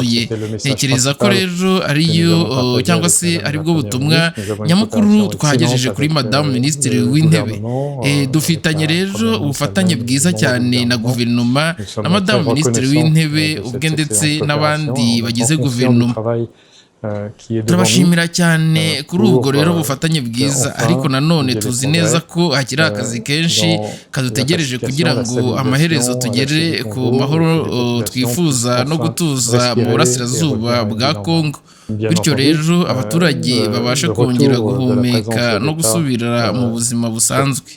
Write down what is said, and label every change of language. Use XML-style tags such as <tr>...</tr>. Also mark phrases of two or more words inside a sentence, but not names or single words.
<rw>Ntekereza ko rero ariyo cyangwa se aribwo butumwa nyamukuru twagejeje kuri Madamu Minisitiri w'Intebe. Dufitanye rero ubufatanye bwiza cyane na guverinoma na Madamu Minisitiri w'Intebe ubwe ndetse n'abandi bagize guverinoma.</rw> <fr>qui est devant nous.</fr> <rw>turabashimira cyane kuri ubwo rero ubufatanye bwiza, ariko nanone tuzi neza ko hakiri akazi kenshi kadutegereje kugira ngo amaherezo tugere ku mahoro twifuza no gutuza mu burasirazuba bwa Kongo, bityo rero abaturage babashe kongera guhumeka no gusubira mu buzima busanzwe.</rw>